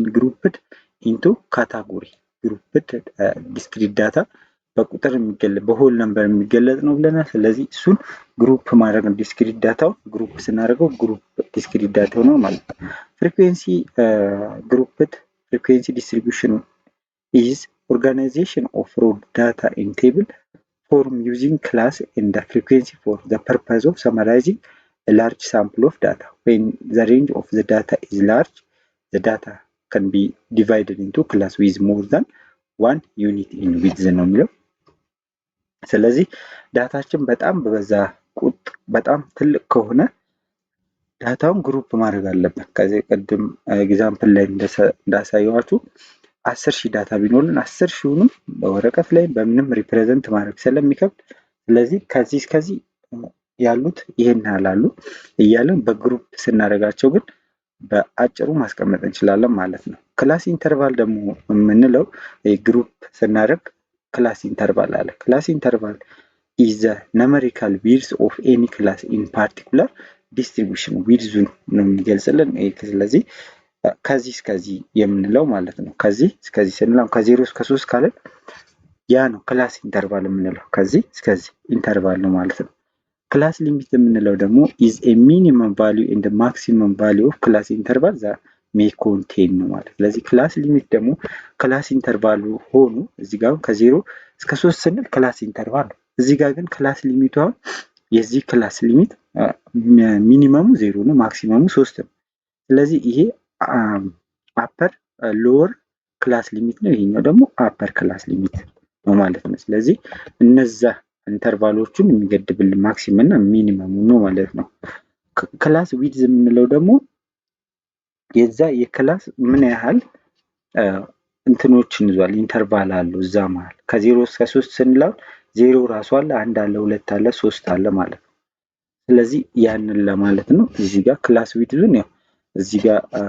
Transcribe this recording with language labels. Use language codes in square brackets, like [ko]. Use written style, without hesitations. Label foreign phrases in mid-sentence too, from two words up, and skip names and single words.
[en] grouped into category። grouped discrete data [am] በቁጥር የሚገለጽ [en] whole number [am] የሚገለጽ ነው ብለናል። ስለዚህ እሱን ግሩፕ ማድረግ ነው። [en] discrete data [am] ግሩፕ ስናደርገው [en] group discrete data [am] ነው ማለት ነው። [en] frequency grouped frequency distribution is organization of raw data in table form using class and the frequency for the purpose of summarizing a large sample of data. When the range of the data is large, the data can be divided into class with more than one unit in width [am] ነው የሚለው። ስለዚህ ዳታችን በጣም በበዛ በጣም ትልቅ ከሆነ ዳታውን ግሩፕ ማድረግ አለበት። ከዚህ ቀደም ኤግዛምፕል ላይ እንዳሳየዋችሁ 10,000 ዳታ ቢኖርን 10,000ንም በወረቀት ላይ በምንም ሪፕሬዘንት ማድረግ ስለሚከብድ ስለዚህ ከዚህ እስከዚህ ያሉት ይሄን ያህል እያለን በግሩፕ ስናደርጋቸው ግን በአጭሩ ማስቀመጥ እንችላለን ማለት ነው። [en] class interval [am] ደግሞ የምንለው ግሩፕ ስናደርግ ክላስ [en] ኢንተርቫል አለ። class interval is the numerical width of any class in particular distribution widthን [am] ነው የሚገልጽልን። ስለዚህ ከዚህ እስከዚህ የምንለው ማለት ነው። ከዚህ እስከዚህ ስንለው ከ0 እስከ 3 ካለን ያ ነው [en] class interval [am] የምንለው። ከዚህ እስከዚህ ኢንተርቫል ነው ማለት ነው። [en] class limit [am] የምንለው ደግሞ [en] is a minimum value and the maximum value of class interval that may contain [am] ነው ማለት። ስለዚህ [en] class limit [am] ደግሞ [en] class interval [am] ሆኖ እዚህ ጋር ከ0 እስከ 3 ስንል [en] class interval [am] ነው። እዚህ ጋር ግን [en] class limit [am] አሁን የዚህ [en] class limit minimum [am] 0 ነው፣ ማክሲመሙ 3 ነው። ስለዚህ ይሄ [en] upper lower class limit [am] ነው። ይሄኛው ደግሞ [en] upper class limit [am] ነው ማለት ነው። ስለዚህ እነዛ ኢንተርቫሎቹን የሚገድብልን ማክሲመም እና ሚኒመሙ ነው ማለት ነው። [en] class width [am] የምንለው ደግሞ የዛ የክላስ ምን ያህል እንትኖችን ይዟል ኢንተርቫል አለው እዛ መሃል ከ0 እስከ 3 ስንለው 0 ራሱ አለ፣ 1 አለ፣ 2 አለ፣ 3 አለ ማለት ነው። ስለዚህ ያንን ለማለት ነው። እዚህ ጋር [en] class width [am] ያው እዚህ ጋር